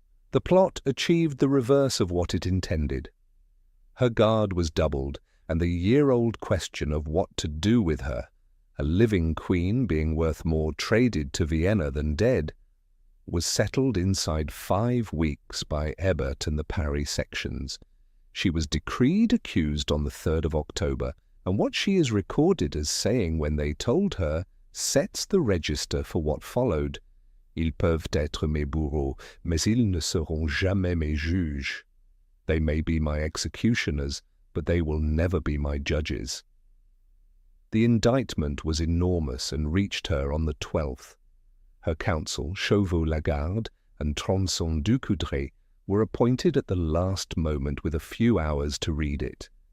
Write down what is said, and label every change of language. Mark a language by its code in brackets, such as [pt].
[en] The plot achieved the reverse of what it intended. Her guard was doubled, and the year-old question of what to do with her, a living queen being worth more traded to Vienna than dead, was settled inside 5 weeks by Ebert and the Paris sections. She was decreed accused on the 3rd of October, and what she is recorded as saying when they told her sets the register for what followed. [fr] Ils peuvent être mes bourreaux, mais ils ne seront jamais mes juges. [en] They may be my executioners, but they will never be my judges. The indictment was enormous and reached her on the 12th. Her counsel, Chauveau-Lagarde and Tronçon-Ducoudray, were appointed at the last moment with a few hours to read it.